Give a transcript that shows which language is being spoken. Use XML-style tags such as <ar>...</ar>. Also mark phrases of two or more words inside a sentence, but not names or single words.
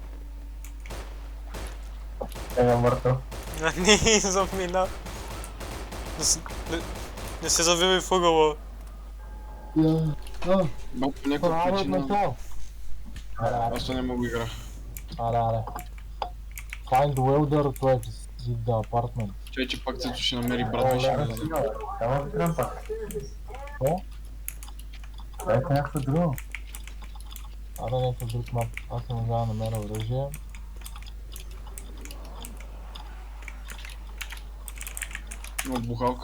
<bg>Е мъртъв. Не замина. Не се завивай в ъгъла. Брат, по някаква Аре, причина... отнесъл. Аз то не мога да игра. Аре.</bg> <en>Find welder to exit the apartment.</en> <bg>Чай, че пак Цецо ще намери брат ми ще ме взе. Няма да играм пак. Какво? Дайте някакво друго. Аре, някакъв друг мап. Аз не мога да намеря оръжие. Има бухалка.</bg>